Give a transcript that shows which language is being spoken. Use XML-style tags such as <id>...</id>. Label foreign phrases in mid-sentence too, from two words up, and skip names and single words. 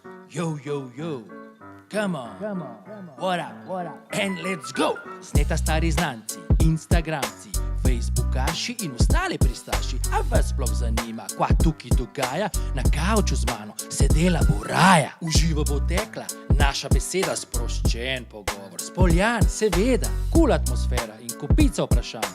<en>Yo, come on, what up, and let's go.</en> <sl>Sneta stari znanci, instagramci, facebookaši in ostale pristaši. A vas sploh zanima, kva tukaj dogaja? Na kavču z mano sedela bo raja. Uživo bo tekla naša beseda, sproščen pogovor, spoljan, seveda, kul atmosfera in kupica vprašanj.</sl>